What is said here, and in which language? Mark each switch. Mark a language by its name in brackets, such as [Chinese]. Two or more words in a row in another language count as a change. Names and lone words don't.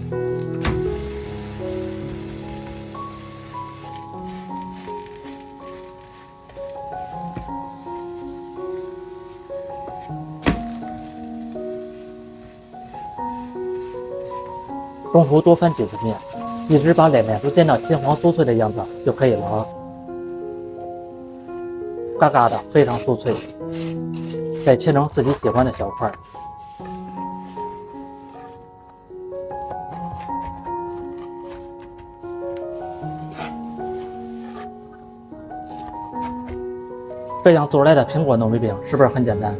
[Chinese] 中途多翻幾次面，一直把兩面都煎到金黃酥脆的樣子就可以了啊！嘎嘎的，非常酥脆。再切成自己喜歡的小塊。這樣做出來的蘋果糯米餅是不是很簡單？